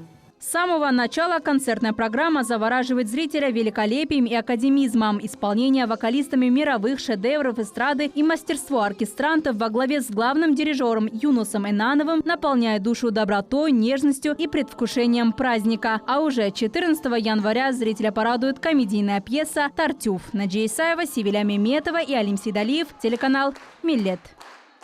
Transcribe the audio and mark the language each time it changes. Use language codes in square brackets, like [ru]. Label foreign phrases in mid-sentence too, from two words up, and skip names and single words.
[ru] С самого начала концертная программа завораживает зрителя великолепием и академизмом. Исполнение вокалистами мировых шедевров эстрады и мастерство оркестрантов во главе с главным дирижером Юнусом Инановым наполняет душу добротой, нежностью и предвкушением праздника. А уже 14 января зрителя порадует комедийная пьеса «Тартюф». Наджия Исаева, Севиля Меметова и Алим Сейдалиев. Телеканал «Миллет».